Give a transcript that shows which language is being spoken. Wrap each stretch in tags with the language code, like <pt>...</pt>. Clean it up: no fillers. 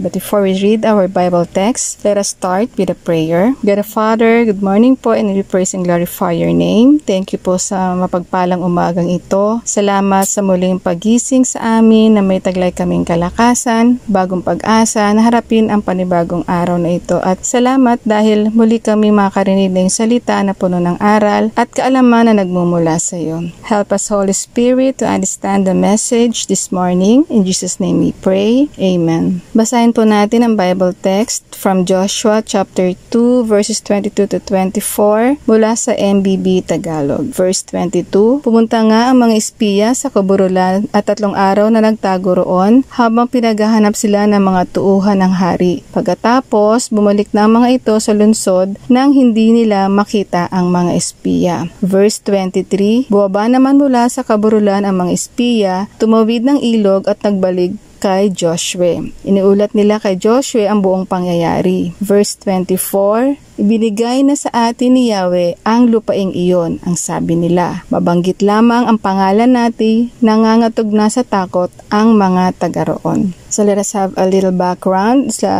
<en>But before we read our Bible text, let us start with a prayer. God the Father, good morning po, and we praise and glorify your name. Thank you</en> <tl>po sa mapagpalang umagang ito. Salamat sa muling pagising sa amin na may taglay kaming kalakasan, bagong pag-asa na harapin ang panibagong araw na ito. At salamat dahil muli kami makarinig ng salita na puno ng aral at kaalaman na nagmumula sa iyo.</tl> <en>Help us, Holy Spirit, to understand the message this morning. In Jesus' name we pray. Amen.</en> <tl>Basahin po natin ang</tl> <en>Bible text from Joshua chapter 2 verses 22 to 24</en> <tl>mula sa</tl> <en>MBB Tagalog.</en> <tl>Verse 22, pumunta nga ang mga espiya sa Kaburulan at 3 araw na nagtago roon habang pinaghahanap sila ng mga tuuhan ng hari. Pagkatapos, bumalik na ang mga ito sa lungsod nang hindi nila makita ang mga espiya. Verse 23, bumaba naman mula sa Kaburulan ang mga espiya, tumawid ng ilog at nagbalik kay Joshua. Iniulat nila kay Joshua ang buong pangyayari. Verse 24, ibinigay na sa atin ni Yahweh ang lupaing iyon, ang sabi nila. Mabanggit lamang ang pangalan natin, nangangatog na sa takot ang mga taga-roon.</tl> <en>So let us have a little background.</en>